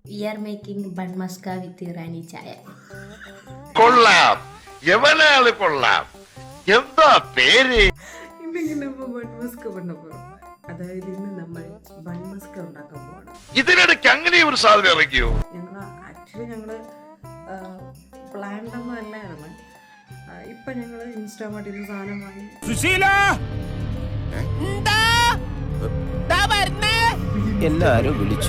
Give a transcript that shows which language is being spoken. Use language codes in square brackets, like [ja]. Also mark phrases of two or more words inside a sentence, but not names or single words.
[en] We are making bun maska with Irani chaya. [ml] കൊള്ളാം, എവനാള് കൊള്ളാം. എന്താ പേര്? [ta] இன்னைக்கு நம்ம பன் மஸ்க பண்ண போறோம். [ml] അതായത് ഇന്ന് നമ്മൾ ബൺ മസ്ക ഉണ്ടാക്കാൻ പോവാണ്. ഇതിനിടയ്ക്ക് അങ്ങനെ ഒരു സാധനം ഇറങ്ങിയോ? ഞങ്ങള് പ്ലാൻഡ് ഒന്നും അല്ലായിരുന്നു. ഇപ്പൊ ഞങ്ങള് ഇൻസ്റ്റാമാർട്ടിൽ നിന്ന് സാധനം വാങ്ങി എല്ലാരും വിളിച്ചു